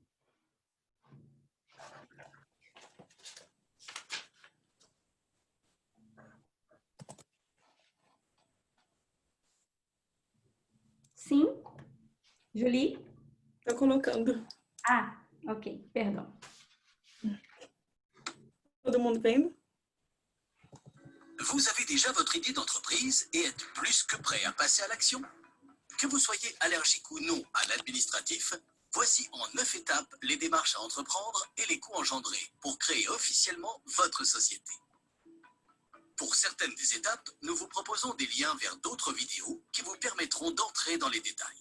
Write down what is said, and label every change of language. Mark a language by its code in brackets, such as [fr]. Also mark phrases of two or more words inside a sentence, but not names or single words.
[pt] Sim? Julie? Estou colocando. Ah, ok, perdão. Todo mundo vendo? [fr] Vous avez déjà votre idée d'entreprise et êtes plus que prêt à passer à l'action? Que vous soyez allergique ou non à l'administratif, voici en 9 étapes les démarches à entreprendre et les coûts engendrés pour créer officiellement votre société. Pour certaines des étapes, nous vous proposons des liens vers d'autres vidéos qui vous permettront d'entrer dans les détails.